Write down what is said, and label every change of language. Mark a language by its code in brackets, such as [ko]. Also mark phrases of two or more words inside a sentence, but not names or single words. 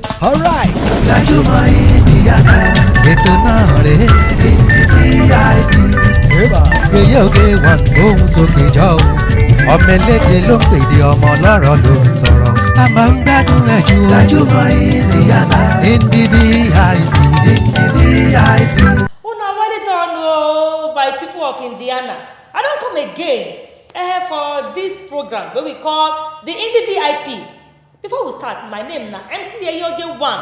[yo] Alright. Gbajúmọ̀ Indiana. Ètò náà rèé. VIP. Èyí òkè wọn gbóhùn sókè jọ o. Ọmọ elédè ló ń pèdè ọmọ ọlọ́rọ̀ ló ń sọ̀rọ̀. A máa ń gbádùn ẹ̀ jù. Gbajúmọ̀ Indiana. Indi VIP. VIP. [pcm] Una well done by people of Indiana. I don't come again for this program wey we call the Indi VIP. Before we start, my name na MC Eyoge 1.